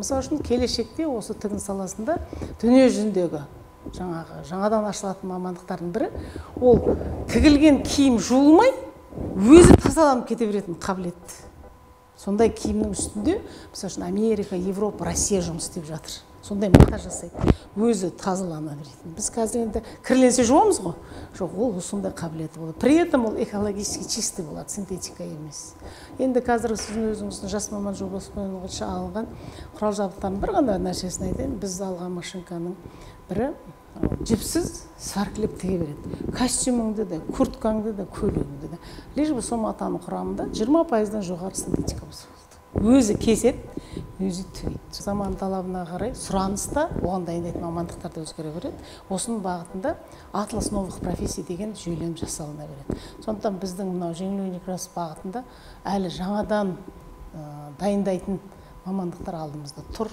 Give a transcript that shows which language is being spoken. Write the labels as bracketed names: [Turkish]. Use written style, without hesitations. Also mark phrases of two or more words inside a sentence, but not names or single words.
[Kazakh] Мысалы үшін келешекте осы тігін саласында дүние жүзіндегі жаңадан ашылатын мамандықтардың бірі, ол тігілген киім жуылмай, өзі тазаланып кете беретін қабілет. Сондай киімнің үстінде, мысалы үшін Америка, Европа, Россия жұмыс істеп жатыр. Сондай мата жасайды, өзі тазалана беретін. Біз қазір енді кірленсе жуамыз ғой. Жоқ, ол сондай қабілеті болады. [Russian] При этом [Kazakh] ол [Russian] экологически чистый [Kazakh] болады, синтетика емес. Енді қазір сіздің өзіңіздің жас маман жобасы бойынша алынған құрал жабдықтардың бір ғана нәрсесін айтайын. Біз алған машинканың бірі жіпсіз сваркілеп тіге береді. Костюмыңды да, курткаңды да, көлігіңді да. [Russian] Лишь бы [Kazakh] сол матаның құрамында 20%-дан жоғары синтетика болса болды. Өзі кеседі, өзі тігеді. Заман талабына қарай сұраныста оған дайындайтын мамандықтарды өзгере береді. Осының бағытында [Russian] атлас новых профессий [Kazakh] деген жүйелем жасалына береді. Сондықтан біздің мынау жеңіл өнеркәсіп бағытында әлі жаңадан дайындайтын мамандықтар алдымызда тұр.